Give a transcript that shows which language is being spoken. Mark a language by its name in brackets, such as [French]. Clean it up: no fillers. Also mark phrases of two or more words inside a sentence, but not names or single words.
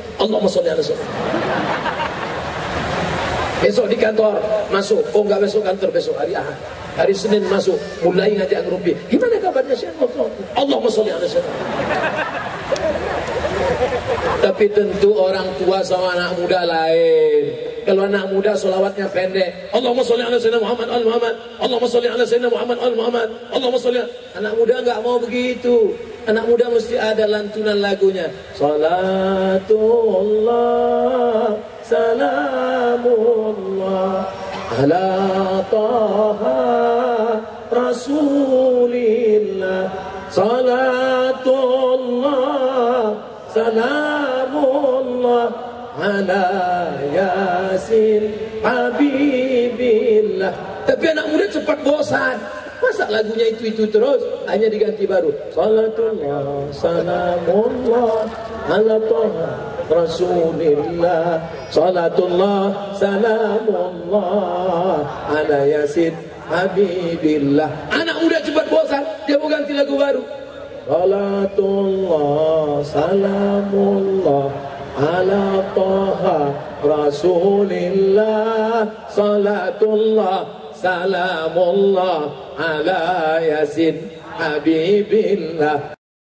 [Arabic] اللهم صل على سيدنا. [Indonesian] Besok di kantor masuk, enggak besok kantor, besok hari Ahad, hari Senin masuk, mulai ngajak ngerumpi. Gimana kabarnya saya? [Arabic] اللهم صل على سيدنا. [Indonesian] Tapi tentu orang tua sama anak muda lain. Kalau anak muda solawatnya pendek, [Arabic] اللهم صل على سيدنا محمد آل محمد، اللهم صل على سيدنا محمد آل محمد، اللهم صل. [Indonesian] Anak muda nggak mau begitu. Anak muda mesti ada lantunan lagunya. [Arabic] صلاة الله، سلام الله على طه رسول الله. صلاة الله، سلام الله على يس حبيب الله. [Indonesian] Tapi anak muda cepat bosan. Masa lagunya itu terus, hanya diganti baru. [Arabic] صلاة الله، سلام الله على طه رسول الله. صلاة الله، سلام الله على يس حبيب الله. [Indonesian] Anak muda cepat bosan, dia mau ganti lagu baru. [Arabic] صلاة الله، سلام الله على طه رسول الله. صلاة الله، سلام الله على يس حبيب الله.